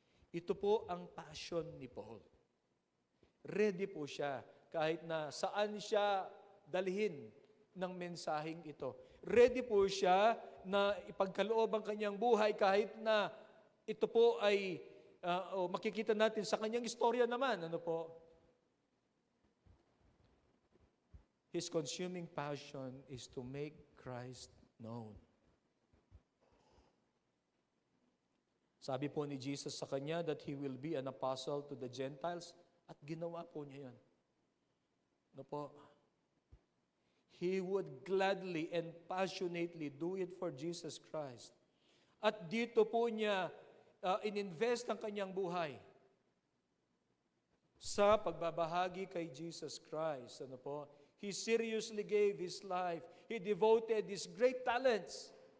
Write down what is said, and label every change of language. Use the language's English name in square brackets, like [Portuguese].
[Filipino] Ito po ang passion ni Paul. Ready po siya kahit na saan siya dalhin ng mensaheng ito. Ready po siya na ipagkaloob ang kanyang buhay kahit na ito po ay makikita natin sa kanyang istorya naman. Ano po? [English] His consuming passion is to make Christ known. [Filipino] Sabi po ni Jesus sa kanya [English] that he will be an apostle to the Gentiles [Filipino] at ginawa po niya yan. Ano po? [English] He would gladly and passionately do it for Jesus Christ. [Filipino] At dito po niya ininvest ang kanyang buhay sa pagbabahagi kay Jesus Christ. Ano po? [English] He seriously gave his life. He devoted his great talents.